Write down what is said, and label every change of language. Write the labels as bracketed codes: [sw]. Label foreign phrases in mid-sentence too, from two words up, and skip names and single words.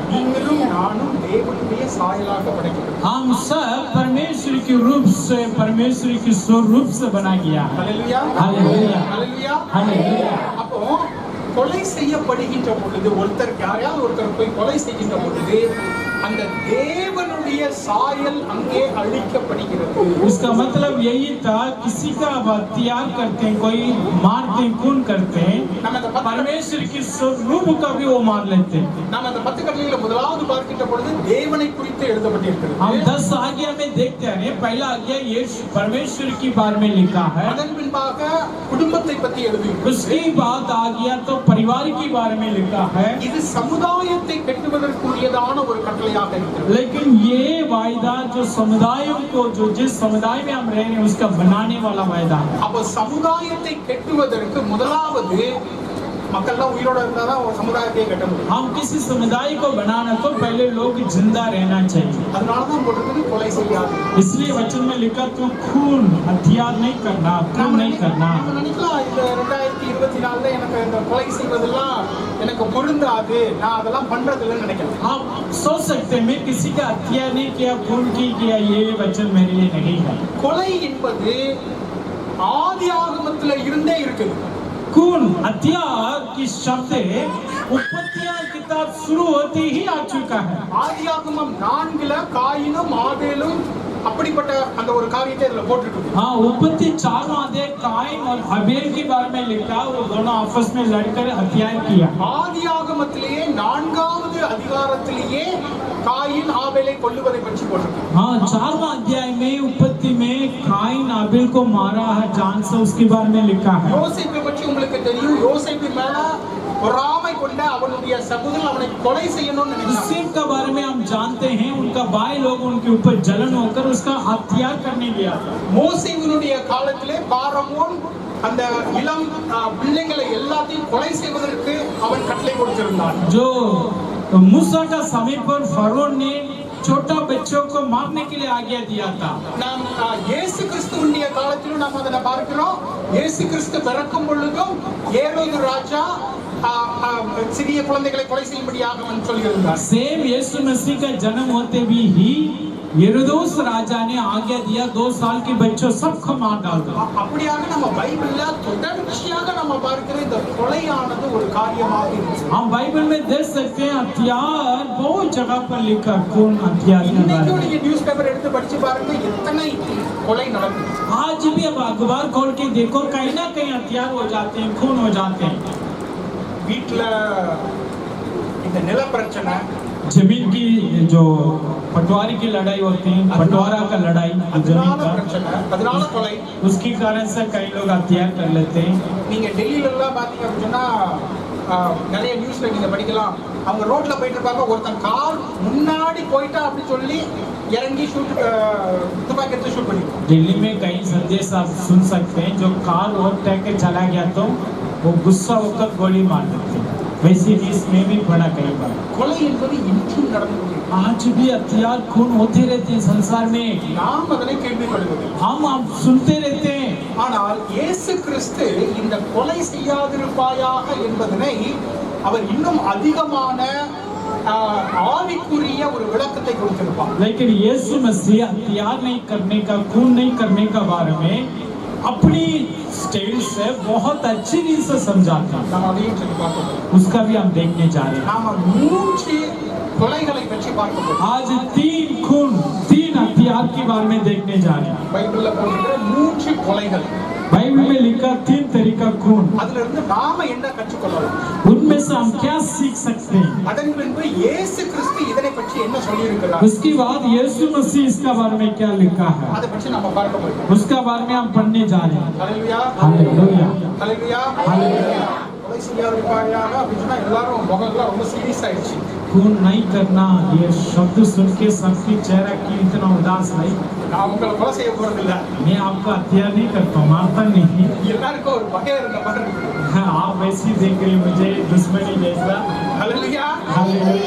[ta] நீங்களும் நானும் தேவனுடைய சாயலாக படைக்கப்பட்டிருக்கிறோம். [hi] हम सब परमेश्वर के रूप से, परमेश्वर की स्वरूप से बनाया गया है। [ta] ஹல்லேலூயா, ஹல்லேலூயா, ஹல்லேலூயா, ஹல்லேலூயா। அப்போ கொலை செய்யப்படுகின்ற பொழுது, யாரையாவது ஒருத்தர் போய் கொலை செய்கின்ற பொழுது அந்த தேவனுடைய சாயல் அங்கே அழிக்கப்படுகிறது. [hi] इसका मतलब यही था, किसी का आप हत्या करते हैं, कोई मारते हैं, खून करते हैं, परमेश्वर की स्वरूप का भी वो मार लेते हैं। [ta] நாம் அந்த 10 கட்டளைகளை முதலாவது பார்க்கின்ற பொழுது தேவனை குறித்து எழுதப்பட்டிருக்கிறது. [hi] हम 10 आज्ञा में देखते हैं, पहला आज्ञा यीशु परमेश्वर की बारे में लिखा है। [ta] அதன் பின்பாக குடும்பத்தை பற்றி எழுதியிருக்கிறது. [hi] उसके बाद आज्ञा तो परिवार के बारे में लिखा है। [ta] இது சமுதாயத்தை கட்டுவதற்குரியதான ஒரு கட்டளையாக இருக்கிறது. [hi] लेकिन ये वायदा जो समुदायों को, जो जिस समुदाय में हम रह रहे हैं उसका बनाने वाला वायदा है। [ta] அப்ப சமுதாயத்தை கட்டுவதற்கு முதலாவது மக்கள்லாம் உயிரோட இருந்தாதான் ஒரு சமுதாயத்தை கட்ட முடியும். [hi] हम किसी समुदाय को बनाना तो पहले लोग जिंदा रहना चाहिए। [ta] அதனாலதான் போட்டிருக்குது கொலை செய்யாது. [hi] इसलिए वचन में लिखा तू खून हथियार नहीं करना, खून नहीं करना। [ta] நம்ம நினைக்கலாம், இந்த 2024ல எனக்கு இந்த கொலை செய்வதெல்லாம் எனக்கு பொருந்தாது, நான் அதெல்லாம் பண்றது இல்லைன்னு நினைக்கிறேன். [hi] आप सोच सकते हैं मैं किसी का हत्या नहीं किया, खून की किया, ये वचन मेरे लिए नहीं है। [ta] கொலை என்பது ஆதியாகமத்துல இருந்தே இருக்குது. [hi] खून हथियार की शब्द उत्पत्तियां किताब शुरू होते ही आ चुका है। [ta] ஆதியாகமம் 4ல காயினும் ஆபேலும் அப்படிப்பட்ட அந்த ஒரு காரியத்தை இதுல போட்டுட்டு [hi] हाँ, उत्पत्ति 4 अध्याय कायन और हबेल के बारे में लिखा, वो दोनों आपस में लड़कर हत्या किया। [ta] ஆதியாகமத்திலேயே 4வது அதிகாரத்திலேயே காயின் ஆபேலை கொல்லுவதை பற்றி போட்டிருக்கு. [hi] हाँ, 4वां अध्याय में उत्पत्ति में कायन आबेल को मारा है जान से, उसके बारे में लिखा है। [ta] யோசேப்பை பற்றி உங்களுக்கு தெரியும். யோசேப்பு மேல பொறாமை அவனுடைய சகோதரன் அவனை கொலை செய்யணும்னு நினைச்சாங்க. [hi] यूसुफ के बारे में हम जानते हैं, उनका भाई लोग उनके ऊपर जलन होकर उसका हत्या करने गया था। [ta] மோசேயினுடைய காலத்திலே பார்வோன் அந்த இளம் பிள்ளைகளை எல்லாத்தையும் கொலை செய்வதற்கு அவன் கட்டளை கொடுத்திருந்தான். [hi] जो मूसा का समय पर फरोन ने छोटा बच्चों को मारने के लिए आज्ञा दिया था। [ta] நாம் இயேசு கிறிஸ்துவினுடைய காலத்திலும் நாம் அதை பார்க்கிறோம். இயேசு கிறிஸ்து பிறக்கும் பொழுதும் ஏரோது ராஜா சிறிய குழந்தைகளை கொலை செய்யும்படியாக அவன் சொல்லியிருந்தார். [hi] सेम यीशु मसीह का जन्म होते भी ही हेरोदेस राजा ने आज्ञा दिया 2 साल के बच्चों सबको मार डाल दो। [ta] அப்படியாக நம்ம பைபிள்ல தொடர்ச்சியாக நம்ம பார்க்கிற இந்த கொலையானது ஒரு காரியமாக இருக்கு. [hi] हम बाइबल में देख सकते हैं हथियार बहुत जगह पर लिखा कौन हथियार के बारे [ta] இன்னைக்கு [hi] में। [ta] நீங்க [en] news paper [ta] எடுத்து படிச்சு பாருங்க எத்தனை கொலை நடக்குது. [hi] आज भी अब अखबार खोल के देखो कहीं ना कहीं हथियार हो जाते हैं, खून हो जाते हैं। [ta] வீட்டுல இந்த நில பிரச்சனை, [hi] जमीन की जो पटवारी की लड़ाई होती है, बंटवारा का लड़ाई जमीन [ta] அதனால [hi] का, [ta] பிரச்சனை, அதனால கொலை. [hi] उसकी कारण से कई लोग हथियार कर लेते हैं। [ta] நீங்க டெல்லியில எல்லாம் பாத்தீங்க அப்படின்னா நிறைய நியூஸ்ல நீங்க படிக்கலாம். அவங்க ரோட்ல போயிட்டு இருப்பாங்க, ஒருத்தன் கார் முன்னாடி போயிட்டா அப்படி சொல்லி இறங்கி துப்பாக்கி எடுத்து ஷூட் பண்ணிடுவாங்க. [hi] दिल्ली में कई संदेश आप सुन सकते हैं, जो [en] car overtake [hi] के चला गया तो वो गुस्सा होकर गोली मार देते हैं। वैसे ही इसमें भी बड़ा कई बार [ta] கொலை என்பது இன்றும் நடந்து கொண்டிருக்கிறது. [hi] आज भी हथियार खून होते रहते हैं संसार में, [ta] நாம் அதனை கேள்விப்படுவதில்லை. [hi] हम सुनते रहते हैं। [ta] ஆனால் இயேசு கிறிஸ்து இந்த கொலை செய்யாதிருப்பாயாக என்பதனை அவர் இன்னும் அதிகமான ஆவிக்குரிய ஒரு விளக்கத்தை கொடுத்திருப்பார். [hi] लेकिन यीशु मसीह हथियार नहीं करने का, खून नहीं करने का बारे में अपनी स्टाइल से बहुत अच्छी रीत से समझाता है। [ta] நாம் அதையும் சொல்லி பார்க்கிறோம். [hi] उसका भी हम देखने जा रहे हैं। [ta] நாம 3 கொலைகளை பற்றி பார்க்க போறோம். [hi] आज 3 खून, 3 हथियार के बारे में देखने जा रहे हैं। [ta] பைபிள்ல போட்டிருக்கிற 3 கொலைகள், [hi] बाइबल में लिखा 3 तरीका खून, [ta] அதுல இருந்து நாம என்ன கற்றுக்கொள்ளலாம்? [hi] उनमें से हम क्या सीख सकते हैं? [ta] அதன் பின்பு இயேசு கிறிஸ்து இதனை பற்றி என்ன சொல்லி இருக்கிறார், [hi] उसके बाद यीशु मसीह इसका बारे में क्या लिखा है, [ta] அதை பற்றி நம்ம பார்க்க போறோம். [hi] उसका बारे में हम पढ़ने जा रहे हैं। [ta] ஹல்லேலூயா, [hi] हालेलुया, [ta] ஹல்லேலூயா, [hi] हालेलुया। [ta] கொலை செய்யாதிருப்பாயாக அப்படின்னா எல்லாரும் முகங்கள்லாம் ரொம்ப சீரியஸ் ஆயிடுச்சு. [hi] खून नहीं करना, ये शब्द सुन के सबकी चेहरा की इतना उदास नहीं। [ta] நான் உங்களை கொலை செய்ய போறது இல்ல. [hi] मैं आपको हत्या नहीं करता, मारता नहीं। [ta] எல்லாருக்கும் ஒரு பயம் இருந்த மாதிரி இருக்கு. [hi] आप वैसी देख रहे मुझे दुश्मनी जैसा। [ta] ஹல்லேலூயா, [hi] हालेलुया।